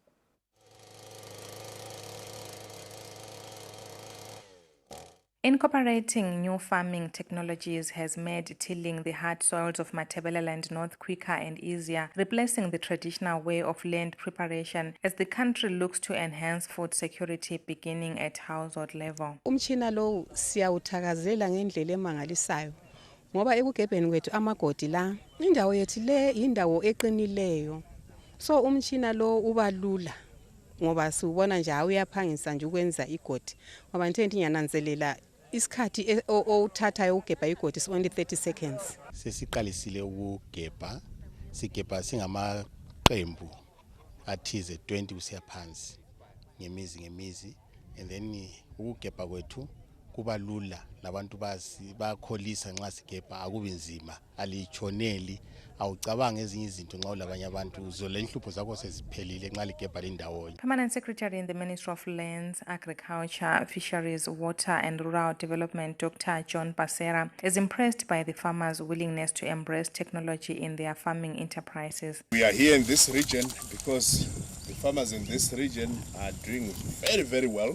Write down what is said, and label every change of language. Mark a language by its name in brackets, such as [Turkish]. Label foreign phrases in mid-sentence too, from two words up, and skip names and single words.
[English] Incorporating new farming technologies has made tilling the hard soils of Matabeleland North quicker and easier, replacing the traditional way of land preparation as the country looks to enhance food security beginning at household level. [North Ndebele] Umtshina lo siyawuthakazelela ngendlela emangalisayo ngoba ekugebheni kwethu amagodi la indawo yethu le indawo eqinileyo, so umtshina lo ubalula ngoba siubona nje uyaphangisa nje ukwenza igodi ngoba nthenti ngiyananzelela isikhathi othathayo ugebha igodi [English] is only 30 seconds. [North Ndebele] Sesiqalisile ukugebha, sigebha singamaqembu athize 20 kusiya phansi ngemizi, [English] and then [North Ndebele] ukugebha kwethu kuba lula, nabantu bayakholisa nxa sigebha, akubi nzima, alichoneli, awucabanga ezinye izinto nxa ulabanye abantu, zole inhlupho zakho seziphelile nxa ligebha lindawonye. [English] Permanent Secretary in the Ministry of Lands, Agriculture, Fisheries, Water and Rural Development, Dr. John Basera, is impressed by the farmers' willingness to embrace technology in their farming enterprises. We are here in this region because the farmers in this region are doing very, very well.